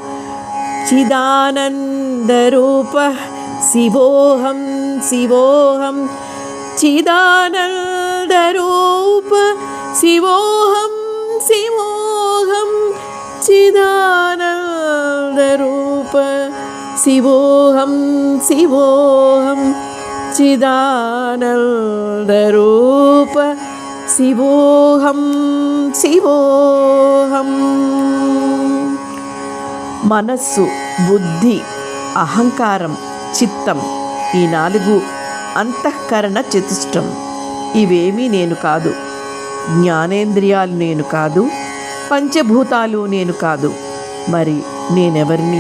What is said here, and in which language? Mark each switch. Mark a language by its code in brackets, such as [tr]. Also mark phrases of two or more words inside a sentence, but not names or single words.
[sa] चिदानन्दरूपः शिवोऽहं शिवोऽहं चिदानन्दरूप शिवोऽहं शिवोऽहं चिदानन्दरूप शिवोऽहं शिवोऽहं चिदानन्दरूप शिवोऽहं शिवोऽहं. [te] మనస్సు, బుద్ధి, అహంకారం, చిత్తం, ఈ 4 అంతఃకరణ చతుష్టం. ఇవేమీ నేను కాదు. జ్ఞానేంద్రియాలు నేను కాదు. పంచభూతాలు నేను కాదు. మరి నేనెవరిని?